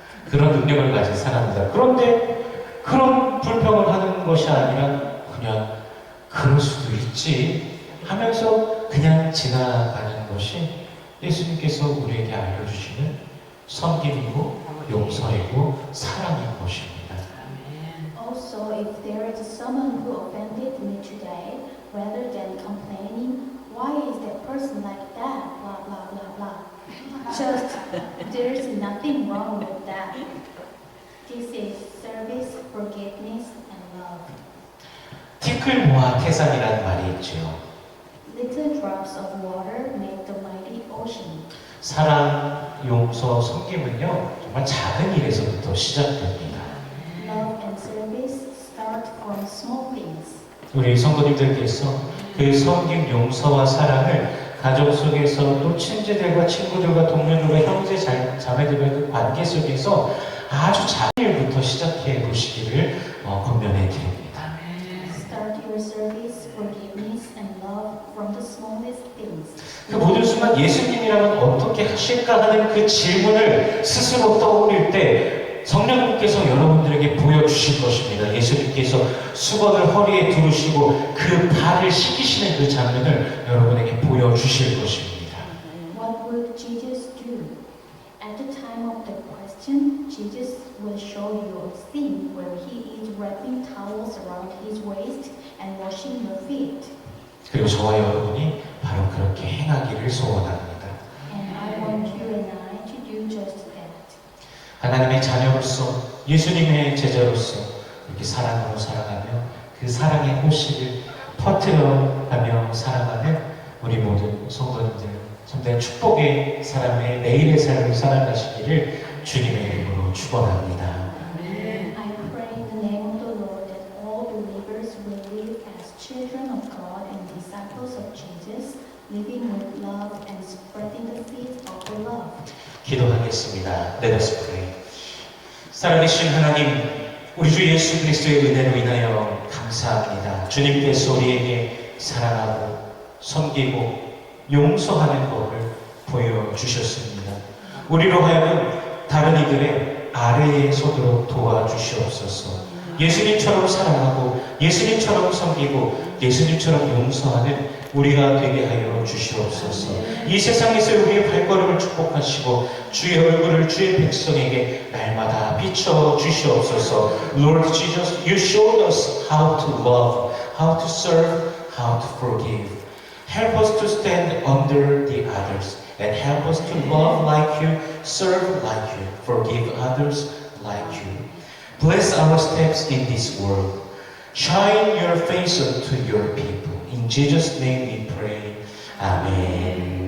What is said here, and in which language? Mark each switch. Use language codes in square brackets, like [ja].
[ko] 그런 능력을 가진 사람입니다. 그런데 그런 불평을 하는 것이 아니라 그냥 그럴 수도 있지 하면서 그냥 지나가는 것이 예수님께서 우리에게 알려주시는 섬김이고 용서이고 사랑인 것입니다. [en] Also, if there is someone who offended me today, rather than complaining, "Why is that person like that? Blah blah blah blah." Just, there's nothing wrong with that. This is service, forgiveness, and love. [ko] 티끌 모아 태산이라는 말이 있죠. [en] Little drops of water make the mighty ocean. [ko] 사랑, 용서, 섬김은요 정말 작은 일에서부터 시작됩니다. [en] Love and service start from small things. [ko] 우리 성도님들께서 그 섬김, 용서와 사랑을 가정 속에서 또 친지들과 친구들과 동료들과 형제 자매들과의 그 관계 속에서 아주 작은 일부터 시작해 보시기를 권면해 드립니다. [en] Start your service, forgiveness, and love from the smallest things. [ko] 그 모든 순간 예수님이라면 어떻게 하실까 하는 그 질문을 스스로 떠올릴 때 성령님께서 여러분들에게 보여주실 것입니다. 예수님께서 수건을 허리에 두르시고 그 발을 씻기시는 그 장면을 여러분에게 보여주실 것입니다. [en] What would Jesus do? At the time of the question, Jesus will show you a scene where he is wrapping towels around his waist and washing your feet. [ko] 그리고 저와 여러분이 바로 그렇게 행하기를 소원합니다. [en] And I want you and I to do just that. [ko] 하나님의 자녀로서 예수님의 제자로서 이렇게 사랑으로 살아가며 그 사랑의 호식을 퍼뜨려가며 살아가는 우리 모든 성도님들 참된 축복의 사람의 내일의 삶을 살아가시기를 주님의 이름으로 축원합니다. [en] I pray in the name of the Lord that all believers will live as children of God and disciples of Jesus, living with love and spreading the seed of the love. [ko] 기도하겠습니다. [en] Let us pray. [ko] 살아계신 하나님, 우리 주 예수 그리스도의 은혜로 인하여 감사합니다. 주님께서 우리에게 사랑하고 섬기고 용서하는 법을 보여주셨습니다. 우리로 하여금 다른 이들의 아래에 서도록 도와주시옵소서. 예수님처럼 사랑하고 예수님처럼 섬기고 예수님처럼 용서하는 우리가 되게 하여 주시옵소서. 이 세상에서 우리의 발걸음을 축복하시고 주의 얼굴을 주의 백성에게 날마다 비춰 주시옵소서. [en] Lord Jesus, you showed us how to love, how to serve, how to forgive. Help us to stand under the others and help us to love like you, serve like you, forgive others like you. Bless our steps in this world. Shine your face unto your people. In Jesus' name we pray. Amen.